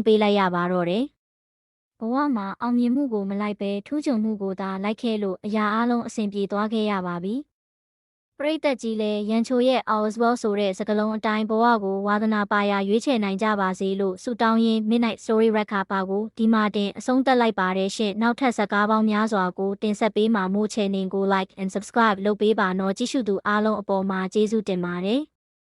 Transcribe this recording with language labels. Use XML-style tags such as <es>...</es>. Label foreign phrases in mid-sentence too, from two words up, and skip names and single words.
<my>ပေးလိုက်ရပါတော့တယ်။ဘဝမှာအောင်မြင်မှုကိုမလိုက်ပဲထူးချွန်မှုကိုသာလိုက်ခဲ့လို့အရာအလုံးအဆင်ပြေသွားခဲ့ရပါပြီ။ပရိသတ်ကြီးလည်းရန်ချိုရဲ့ All's Well ဆိုတဲ့စကားလုံးအတိုင်းဘဝကိုဝါသနာပါရာရွေးချယ်နိုင်ကြပါစေလို့ဆုတောင်းရင်း Midnight Story Record ပါကိုဒီမှာတင်အဆုံးသတ်လိုက်ပါတယ်ရှင်။နောက်ထပ်ဇာတ်ကားပေါင်းများစွာကိုတင်ဆက်ပေးမှာမို့ channel ကို</my> <en>like and subscribe</en> <my>လုပ်ပေးပါနော်။ကြည့်ရှုသူအားလုံးအပေါ်မှာကျေးဇူးတင်ပါတယ်။</my>